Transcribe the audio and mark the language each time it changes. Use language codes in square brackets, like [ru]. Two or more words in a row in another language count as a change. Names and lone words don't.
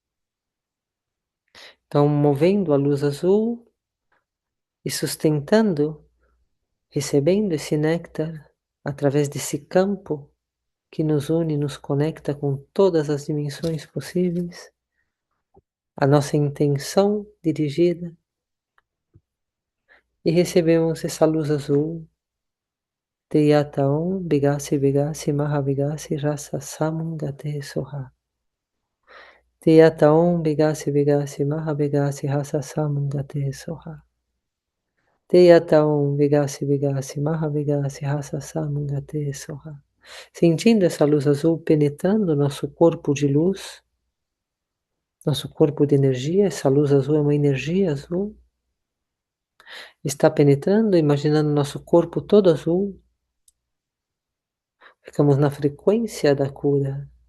[pt] Então, movendo a luz azul e sustentando, recebendo esse néctar através desse campo que nos une, nos conecta com todas as dimensões possíveis, a nossa intenção dirigida, e recebemos essa luz azul. [sa] Teyataon Bigasi Bigasi Mahavigasi Rasa Samungate Soha. Teyataon Bigasi Bigasi Mahavigasi Rasa Samungate Soha. Teyataon Bigasi Bigasi Mahavigasi Rasa Samungate Soha. [pt] Sentindo essa luz azul penetrando nosso corpo de luz, nosso corpo de energia, essa luz azul é uma energia azul, está penetrando, imaginando nosso corpo todo azul, ficamos na frequência da cura.